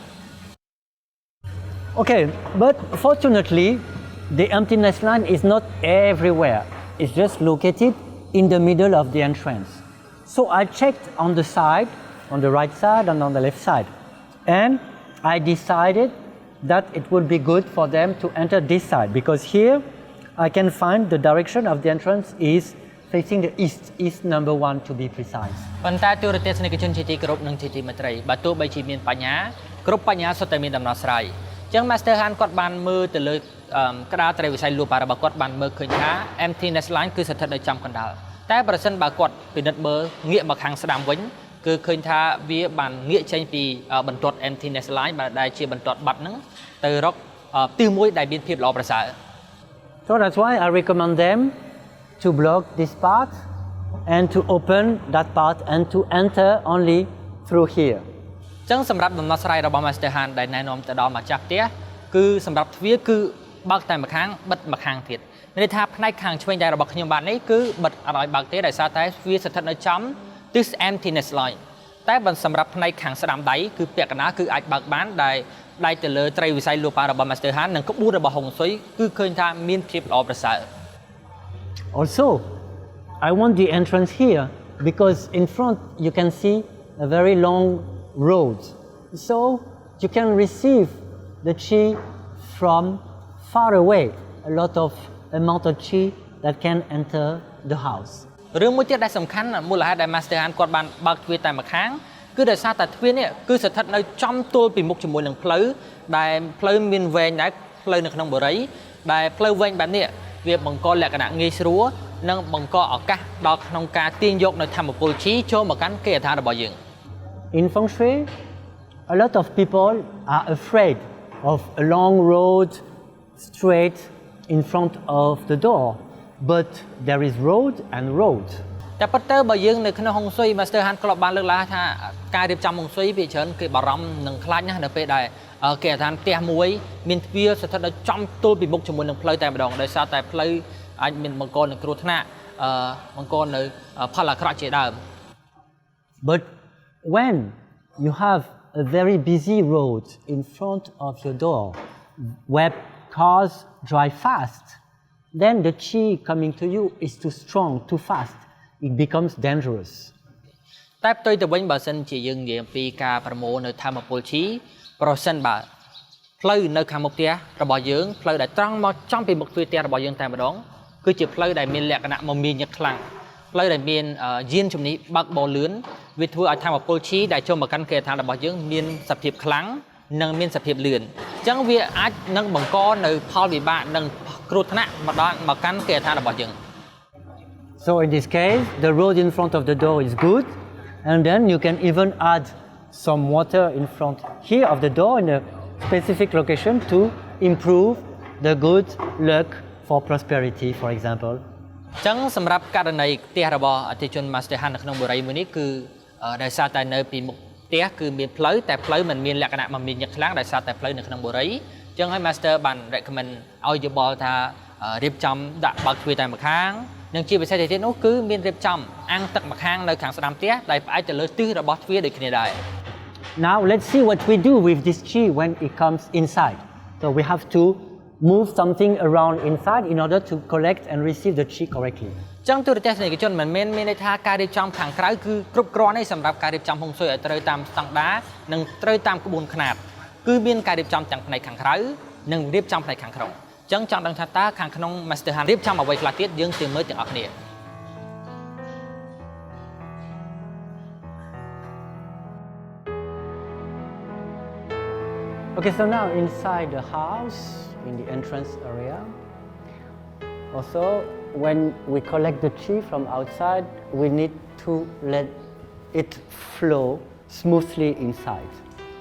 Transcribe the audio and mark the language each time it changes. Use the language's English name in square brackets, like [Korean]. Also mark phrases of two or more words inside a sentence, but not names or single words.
[English] Okay, but fortunately, the empty nest line is not everywhere. It's just located in the middle of the entrance. So I checked on the side, on the right side and on the left side. And I decided that it would be good for them to enter this side because here I can find the direction of the entrance is facing the east number 1 to be precise. [Khmer] ប៉ុន្តែទូរទស្សនិកជនជាទីគោរពនិងជាទីមេត្រីបើទោះបីជាមានបញ្ហាគ្រប់បញ្ហាសុទ្ធតែមានដំណោះស្រាយអញ្ចឹង Master Han គាត់បានមើលទៅលើក្តារត្រីវិស័យលូប៉ារបស់គាត់បានមើលឃើញថា [English] empty nest line [Khmer] គឺស្ថិតនៅចំកណ្ដាលតែប្រសិនបើគាត់ពិនិត្យមើលងាកមកខាងស្ដាំវិញគឺឃើញថាវាបានងាកចេញពីបន្ទាត់ [English] empty nest line [Khmer] ដែលជាបន្ទាត់បាត់ហ្នឹងទៅរកទីមួយដែលមានភាពល្អប្រសើរ [English] So that's why I recommend them to block this part and to open that part and to enter only through here. [Khmer] ចឹងសម្រាប់ដំណោះស្រាយរបស់ Master Han ដែលណែនាំទៅដល់ម្ចាស់ផ្ទះគឺសម្រាប់ទ្វារគឺបើកតែម្ខាងបិទម្ខាងទៀតមានន័យថាផ្នែកខាងឆ្វេងដៃរបស់ខ្ញុំបាទនេះគឺបិទអត់ឲ្យបើកទេដោយសារតែទ្វារស្ថិតនៅចំទិស [English] empty nest line [Khmer] តែបើសម្រាប់ផ្នែកខាងស្ដាំដៃគឺពាក់កណ្ដាលគឺអាចបើកបានដែលដៃទៅលើត្រីវិស័យលូប៉ារបស់ Master Han និងក្បួនរបស់ហុងស៊ុយគឺឃើញថាមានភាពល្អប្រសើរ [English] Also, I want the entrance here because in front you can see a very long road. So you can receive the chi from far away, a lot of amount of chi that can enter the house. [Khmer] រឿងមួយទៀតដែលសំខាន់មូលហេតុដែល Master Han គាត់បានបើកទ្វារតែម្ខាងគឺដោយសារតែទ្វារនេះគឺស្ថិតនៅចំទល់ពីមុខជាមួយនឹងផ្លូវដែលផ្លូវមានវែងដែរផ្លូវនៅក្នុងបុរីដែលផ្លូវវែងបែបនេះវាបង្កលក្ខណៈងាយស្រួលនិងបង្កឱកាសដល់ក្នុងការទាញយកនៅធម្មពលជីចូលមកកាន់គេហដ្ឋានរបស់យើង [English] In Feng Shui, a lot of people are afraid of a long road straight in front of the door, but there is road and road. [Khmer] តែប៉ុន្តែបើយើងនៅក្នុងហុងស៊ុយ Master Han ក៏បានលើកឡើងថាការរៀបចំហុងស៊ុយវាច្រើនគេបារម្ភនិងខ្លាចណាស់នៅពេលដែលគេហដ្ឋានផ្ទះមួយមានទ្វារស្ថិតនៅចំទល់ពីមុខជាមួយនឹងផ្លូវតែម្ដងដោយសារតែផ្លូវអាចមានបង្កនៅគ្រោះថ្នាក់បង្កនៅផលអាក្រក់ជាដើម [English] But when you have a very busy road in front of your door where cars drive fast, then the chi coming to you is too strong, too fast. It becomes dangerous. [Khmer] តែផ្ទុយទៅវិញបើសិនជាយើងនិយាយអំពីការប្រមូលនៅធម្មពលជីប្រសិនបើផ្លូវនៅខាងមុខផ្ទះរបស់យើងផ្លូវដែលត្រង់មកចំពីមុខទ្វារផ្ទះរបស់យើងតែម្ដងគឺជាផ្លូវដែលមានលក្ខណៈមមាញឹកខ្លាំងផ្លូវដែលមានយានជំនិះបើកបរលឿនវាធ្វើឲ្យធម្មពលជីដែលចូលមកកាន់គេហដ្ឋានរបស់យើងមានសភាពខ្លាំងនិងមានសភាពលឿនអញ្ចឹងវាអាចនឹងបង្កនៅផលវិបាកនិងគ្រោះថ្នាក់មកកាន់គេហដ្ឋានរបស់យើង [English] So in this case, the road in front of the door is good, and then you can even add some water in front here of the door in a specific location to improve the good luck for prosperity, for example. [Khmer] អញ្ចឹងសម្រាប់ករណីផ្ទះរបស់អតិថិជន Master Han នៅក្នុងបុរីមួយនេះគឺដោយសារតែនៅពីមុខផ្ទះគឺមានផ្លូវតែផ្លូវមិនមានលក្ខណៈមមាញឹកខ្លាំងដោយសារតែផ្លូវនៅក្នុងបុរីអញ្ចឹងហើយ Master បាន recommend ឲ្យយោបល់ថារៀបចំដាក់បើកទ្វារតែម្ខាងនិងជាពិសេសទៀតនោះគឺមានរៀបចំអាំងទឹកម្ខាងនៅខាងស្ដាំផ្ទះដែលផ្អែកទៅលើទិសរបស់ទ្វារដូចគ្នាដែរ [English] Now let's see what we do with this chi when it comes inside. So we have to move something around inside in order to collect and receive the chi correctly. [Khmer] អញ្ចឹងទូរទស្សនិកជនមិនមែនមានន័យថាការរៀបចំខាងក្រៅគឺគ្រប់គ្រាន់ទេសម្រាប់ការរៀបចំហុងស៊ុយឲ្យត្រូវតាមស្តង់ដារនិងត្រូវតាមក្បួនខ្នាតគឺមានការរៀបចំទាំងផ្នែកខាងក្រៅនិងរៀបចំផ្នែកខាងក្នុងអញ្ចឹងចង់ដឹងថាតើខាងក្នុង Master Han រៀបចំអ្វីខ្លះទៀតយើងទៅមើលទាំងអស់គ្នា [English] Okay, so now inside the house, in the entrance area, also when we collect the chi from outside, we need to let it flow smoothly inside.